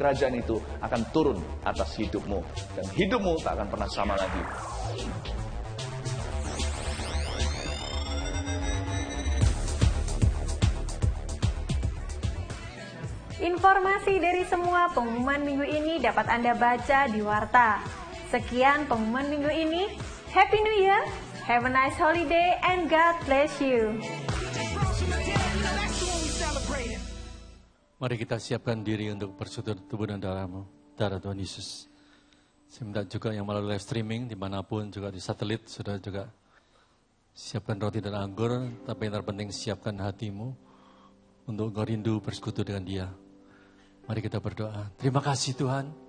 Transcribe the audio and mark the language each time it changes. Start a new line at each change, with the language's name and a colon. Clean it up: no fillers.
Indonesian: Kerajaan itu akan turun atas hidupmu dan hidupmu tak akan pernah sama lagi. Informasi dari semua pengumuman minggu ini dapat Anda baca di Warta. Sekian pengumuman minggu ini.
English: Happy New Year, have a nice holiday, and God bless you.
Indonesian: Mari kita siapkan diri untuk bersutur tubuh dan darah Tuhan Yesus. Saya minta juga yang melalui live streaming, dimanapun juga di satelit, sudah juga siapkan roti dan anggur, tapi yang terpenting siapkan hatimu untuk engkau rindu bersekutu dengan Dia. Mari kita berdoa. Terima kasih Tuhan.